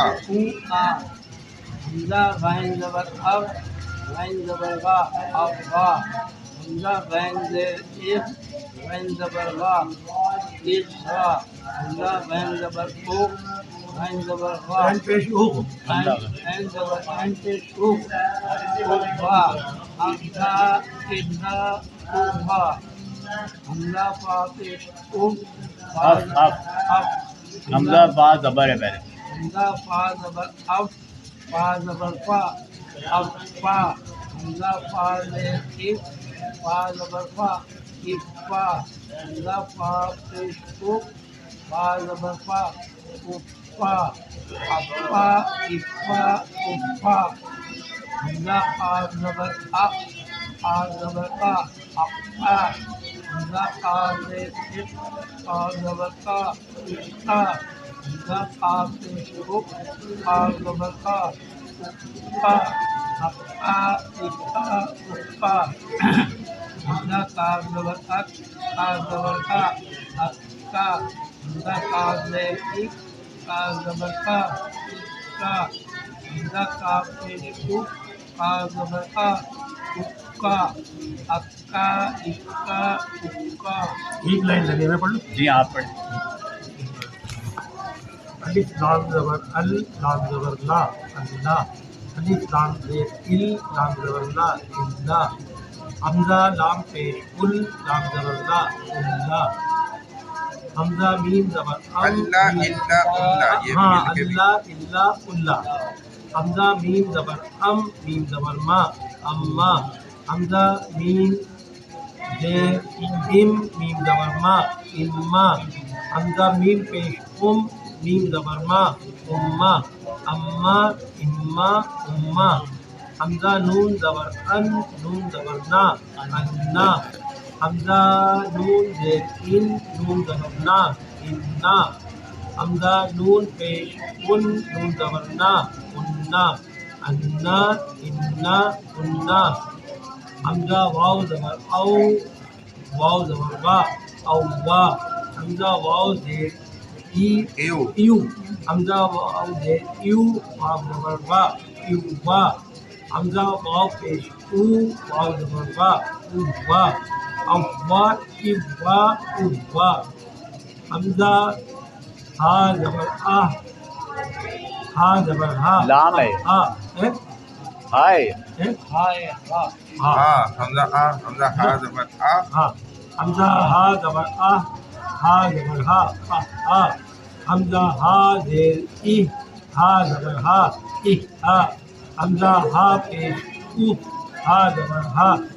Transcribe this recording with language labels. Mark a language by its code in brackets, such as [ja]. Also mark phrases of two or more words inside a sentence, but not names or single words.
[ur] او آ، حمزہ غین زبر اب، غین زبر غا، اب غا، حمزہ غین زیر اف، غین زبر غا، اف غا، حمزہ غین زبر او، غین زبر غا، عین پیش اوغ غین زبر غین پیش او، او غا، حمزہ ابدا او غا، حمزہ فا پیش او، اف اف، اب، حمزہ با زبر ہے پہلے، حمزہ فا زبر اب، فا زبر فا، اب فا، حمزہ فا زیر اف، فا زبر فا، اف فا، حمزہ فا پیش او، فا زبر فا، اف فا، اب فا، اف فا، اف فا، حمزہ آ زبر اق، آ زبر آ، اق فا، حمزہ آ زیر اف، آ زبر آ، اف آ، حمزہ آ پیش او، آ زبر آ، اف آ، اف آ، اف آ، اف آ، حمزہ کاف زبر اک، آ زبر آ، اک کا، حمزہ کاف زیر اک، آ زبر آ، اک کا، حمزہ کاف پیش او، آ زبر آ، اک کا، اکا، اکا، اکا. ایک لائن لگے میں پڑھ لوں. جی آپ پڑھیں. الف لام زبر ال، لام زبر لا، اللہ. الف لام زیر ال، لام زبر لا، اللہ. حمزہ لام پیش ال، لام زبر لا، اللہ. حمزہ میم زبر ال، [ar] اللہ الا اللہ، [ur] یہ ہاں مل کے بھی اللہ اللہ اللہ. حمزہ میم زبر میم زبر ما اما حمزہ میم زیر میم زبر ما اما حمزہ میم پیش میم زبر ما اما اما اما اما حمزہ نون زبر نون زبر نا انا حمزہ نون زیر نون زبر نا انا حمزہ نون پیش نون زبر نا انا انا انا انا حمزہ واو زبر واو زبر وا او وا حمزہ واو زیر ایو حمزہ واو زیر واو زبر وا ایو وا حمزہ واو پیش واو زبر وا او وا او وا ایو وا او وا حمزہ ہا زبر ہا زبر ہا لام ہے ہائے ہائے ہا ہاں حمزہ حمزہ ہا زبر ہاں حمزہ ہا زبر ہا زبر ہا حمزہ ہا زیر ہا زبر ہا حمزہ ہا پیش ہا زبر ہا